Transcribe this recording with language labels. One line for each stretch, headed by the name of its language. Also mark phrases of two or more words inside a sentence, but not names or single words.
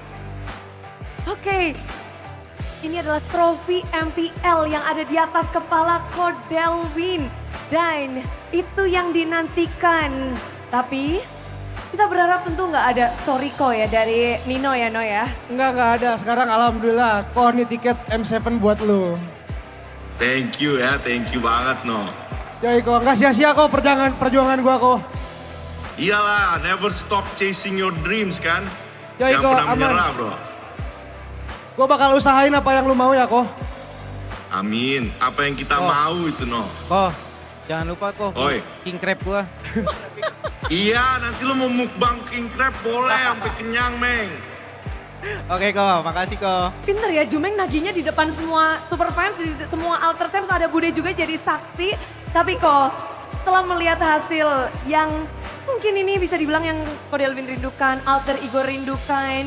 Indonesian: Oke, ini adalah trofi MPL yang ada di atas kepala Ko Delvin. Dan itu yang dinantikan. Tapi kita berharap tentu nggak ada sorry Ko ya dari Nino ya No ya. Enggak ada. Sekarang alhamdulillah Ko ini tiket M7 buat lu.
English: Thank you ya, thank you banget No.
Indonesian: Ya Ko, nggak sia-sia Ko perjuangan gua Ko. Iyalah,
English: never stop chasing your dreams kan.
Indonesian: Ya Jangan Ko, pernah aman. menyerah bro. Gua bakal usahain apa yang lu mau ya Ko. Amin, apa yang kita mau itu No. Ko, jangan lupa Ko, Oi.
English: king crab gua.
Indonesian: Iya, nanti lu mau mukbang
English: king crab
Indonesian: boleh sampai kenyang Meng. Oke Ko, makasih Ko. Pinter ya Jumeng naginya di depan semua
English: super fans,
Indonesian: di semua Alter Sams ada Bude juga jadi saksi. Tapi Ko, setelah melihat hasil yang mungkin ini bisa dibilang yang Ko Delvin rindukan, Alter Ego rindukan.